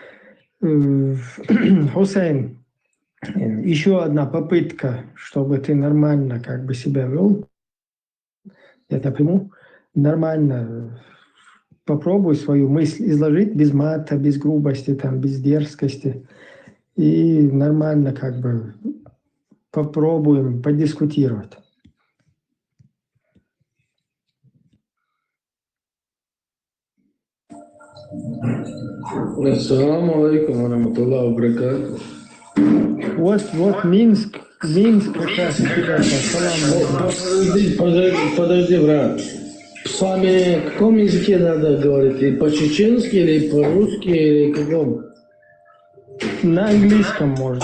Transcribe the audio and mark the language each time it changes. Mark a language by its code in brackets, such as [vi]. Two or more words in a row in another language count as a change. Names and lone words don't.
[ru] Хусейн, еще одна попытка, чтобы ты нормально как бы себя вел. это приму, нормально попробуй свою мысль изложить без мата, без грубости, там, без дерзкости. И нормально как бы попробуем подискутировать. [ar] السلام عليكم وبركاته. [ru] Вот Минск как раз тебя, Подожди, брат. С вами в каком языке надо говорить? И по-чеченски, или по-русски, или каком? На английском можно.